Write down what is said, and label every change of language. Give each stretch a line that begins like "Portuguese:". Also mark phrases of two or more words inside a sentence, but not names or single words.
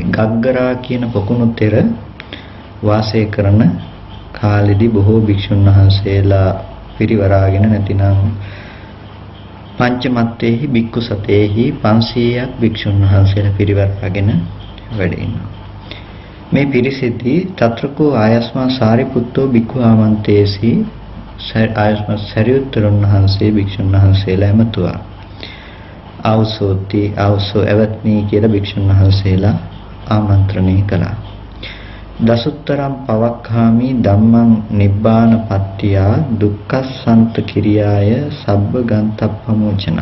Sinhala: ගග්ගරා කියන පොකුණු තෙර වාසය කරන කාලෙදී බොහෝ භික්ෂුන් වහන්සේලා පිරිවරාගෙන නැතිනම්
Pali: පංචමත්තේහි බික්කු සතේහි
Sinhala: 500ක් භික්ෂුන් වහන්සේලා පිරිවරාගෙන වැඩ ඉන්නවා. මේ පිරිසෙදී
Pali: තත්‍රකෝ ආයස්මා සාරිපුත්තෝ බික්ඛු ආමන්තේසි
Sinhala: ආයස්මා සරියුත්තරුන් වහන්සේ භික්ෂුන් වහන්සේලා එමතුවා.
Pali: ආවසෝ එවත්නි
Sinhala: කියලා භික්ෂුන් වහන්සේලා ආමන්ත්‍රණය කළා.
Pali: දසුත්තරම් පවක්ඛාමි ධම්මං නිබ්බාන පත්‍තියා දුක්ඛසන්ත කිරියාය සබ්බ ගන්තප්පමෝචන.